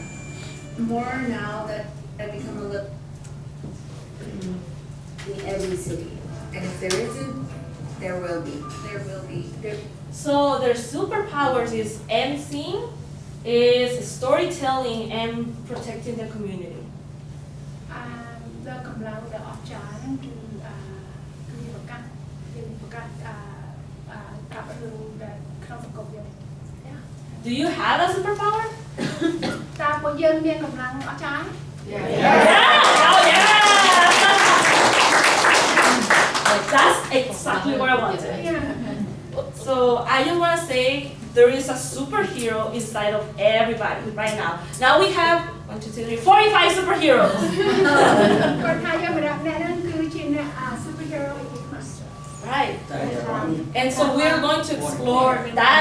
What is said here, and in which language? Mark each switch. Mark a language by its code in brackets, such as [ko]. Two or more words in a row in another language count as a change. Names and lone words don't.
[en] More now that I've become a lip In every city. and if there isn't, there will be. There will be. So their superpowers is emceeing, is storytelling, and protecting the community. [km] ដល់កម្លាំងដែលអស្ចារ្យហ្នឹងគឺប្រកាសកាប់រឿងដែលក្នុងសង្គមយើង [en] Do you have a superpower? [km] តើពួកយើងមានកម្លាំងអស្ចារ្យ [en] Yeah! Oh yeah! That's exactly what I wanted. So I just want to say there is a superhero inside of everybody right now. Now we have 1, 2, 3, 45 superheroes. [km] គាត់ថាយើងម្នាក់ៗហ្នឹងគឺជាអ្នក superhero ឯកទេស [en] Right. And so we're going to explore that.